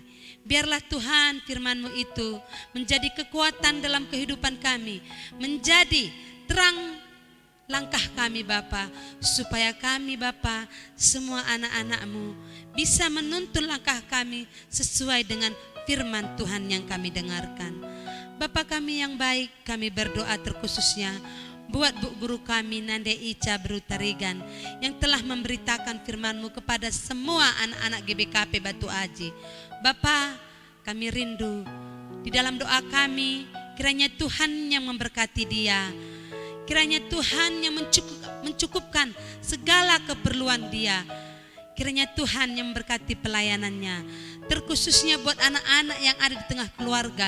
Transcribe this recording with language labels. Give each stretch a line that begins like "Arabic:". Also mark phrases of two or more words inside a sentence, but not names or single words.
Indonesian: Biarlah Tuhan firman-Mu itu menjadi kekuatan dalam kehidupan kami, menjadi terang langkah kami Bapa, supaya kami Bapa, semua anak-anak-Mu bisa menuntun langkah kami sesuai dengan firman Tuhan yang kami dengarkan. Bapa kami yang baik, kami berdoa terkhususnya buat Bu Guru kami Nande Ica Berutarigan yang telah memberitakan firman-Mu kepada semua anak-anak GBKP Batu Aji. Bapa, kami rindu di dalam doa kami, kiranya Tuhan yang memberkati dia, kiranya Tuhan yang mencukupkan segala keperluan dia, kiranya Tuhan yang memberkati pelayanannya, terkhususnya buat anak-anak yang ada di tengah keluarga.